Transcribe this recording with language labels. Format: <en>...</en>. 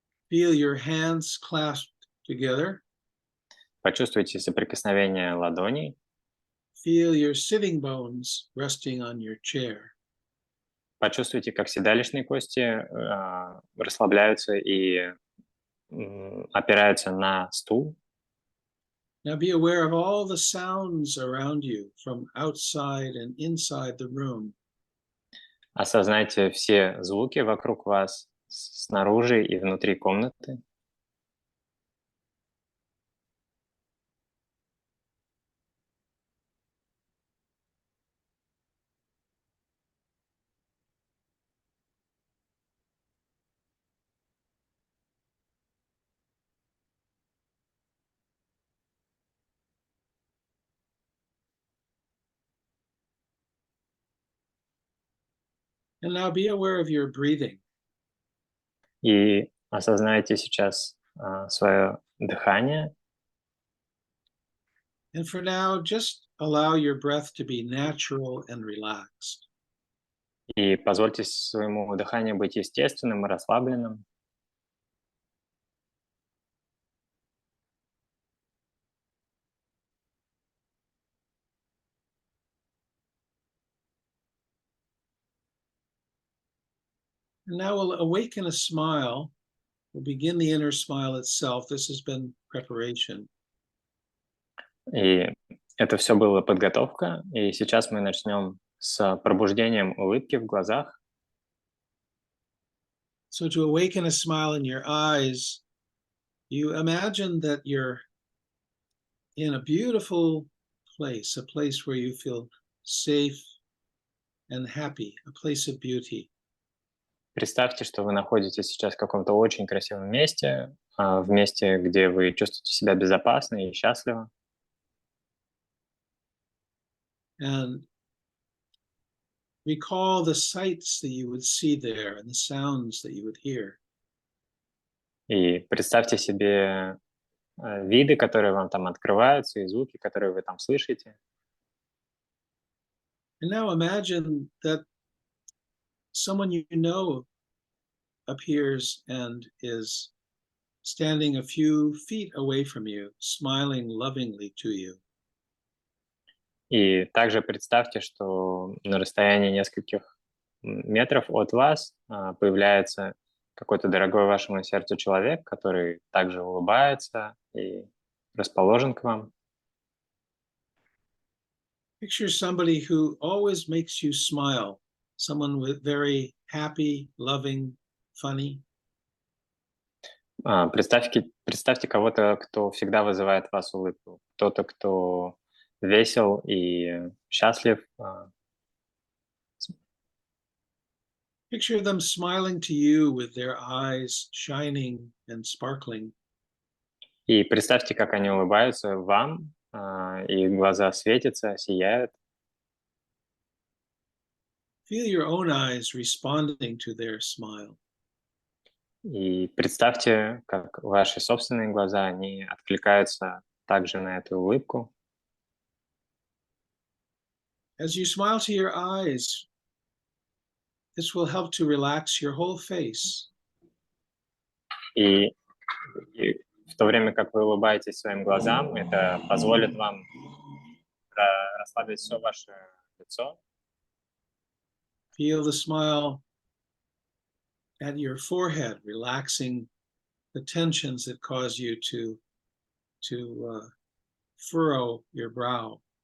<en>Feel your hands clasped together.</en> <ru>Почувствуйте соприкосновение ладоней.</ru> <en>Feel your sitting bones resting on your chair.</en> <ru>Почувствуйте, как седалищные кости расслабляются и опираются на стул.</ru> <en>Now be aware of all the sounds around you from outside and inside the room.</en> <ru>Осознайте все звуки вокруг вас снаружи и внутри комнаты.</ru> <en>And now be aware of your breathing.</en> <ru>И осознайте сейчас свое дыхание.</ru> <en>And for now, just allow your breath to be natural and relaxed.</en> <ru>И позвольте своему дыханию быть естественным и расслабленным.</ru> <en>And now we'll awaken a smile. We'll begin the inner smile itself. This has been preparation.</en> <ru>И это все была подготовка. И сейчас мы начнем с пробуждением улыбки в глазах.</ru> <en>So to awaken a smile in your eyes, you imagine that you're in a beautiful place, a place where you feel safe and happy, a place of beauty.</en> <ru>Представьте, что вы находитесь сейчас в каком-то очень красивом месте, в месте, где вы чувствуете себя безопасно и счастливо.</ru> <en>And recall the sights that you would see there and the sounds that you would hear.</en> <ru>И представьте себе виды, которые вам там открываются, и звуки, которые вы там слышите.</ru> <en>And now imagine that someone you know appears and is standing a few feet away from you, smiling lovingly to you.</en> <ru>И также представьте, что на расстоянии нескольких метров от вас появляется какой-то дорогой вашему сердцу человек, который также улыбается и расположен к вам.</ru> <en>Picture somebody who always makes you smile, someone with very happy, loving, funny.</en> <ru>Представьте кого-то, кто всегда вызывает в вас улыбку. Кто-то, кто весел и счастлив.</ru> <en>Picture them smiling to you with their eyes shining and sparkling.</en> <ru>И представьте, как они улыбаются вам, и глаза светятся, сияют.</ru> <en>Feel your own eyes responding to their smile.</en> <ru>И представьте, как ваши собственные глаза, они откликаются также на эту улыбку.</ru> <en>As you smile to your eyes, this will help to relax your whole face.</en> <ru>И в то время, как вы улыбаетесь своим глазам, это позволит вам расслабить все ваше лицо.</ru> <en>Feel the smile at your forehead, relaxing the tensions that cause you to furrow your brow.</en>